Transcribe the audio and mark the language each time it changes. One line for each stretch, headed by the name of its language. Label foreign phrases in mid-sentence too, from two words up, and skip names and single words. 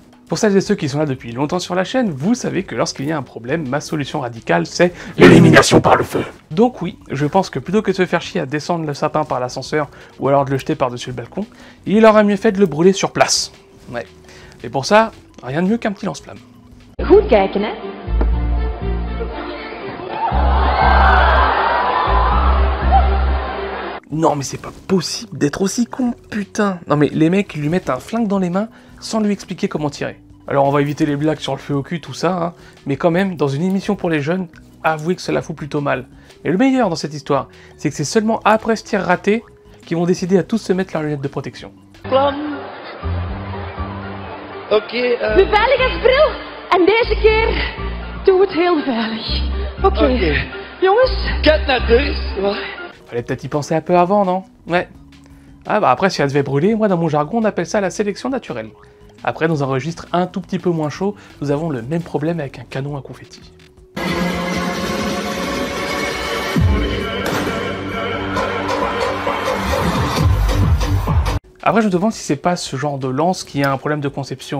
French: Pour celles et ceux qui sont là depuis longtemps sur la chaîne, vous savez que lorsqu'il y a un problème, ma solution radicale, c'est l'élimination par le feu. Donc oui, je pense que plutôt que de se faire chier à descendre le sapin par l'ascenseur, ou alors de le jeter par-dessus le balcon, il aurait mieux fait de le brûler sur place. Ouais. Et pour ça, rien de mieux qu'un petit lance-flamme.
Dutch: Goed kijken, hè?
French: Non mais c'est pas possible d'être aussi con, putain. Non mais les mecs lui mettent un flingue dans les mains sans lui expliquer comment tirer. Alors on va éviter les blagues sur le feu au cul, tout ça, hein, mais quand même, dans une émission pour les jeunes, avouez que cela fout plutôt mal. Et le meilleur dans cette histoire, c'est que c'est seulement après ce tir raté qu'ils vont décider à tous se mettre leurs lunettes de protection. Plan.
Dutch: Oké, Beveiligingsbril! En deze keer doe het heel veilig. Oké. Jongens? Kijk naar dus. Wat?
French: Fallait peut-être y penser un peu avant, non? Ouais. Ah bah après, si elle devait brûler, moi dans mon jargon, on appelle ça la sélection naturelle. Après, dans un registre un tout petit peu moins chaud, nous avons le même problème avec un canon à confetti. Après, je me demande si c'est pas ce genre de lance qui a un problème de conception.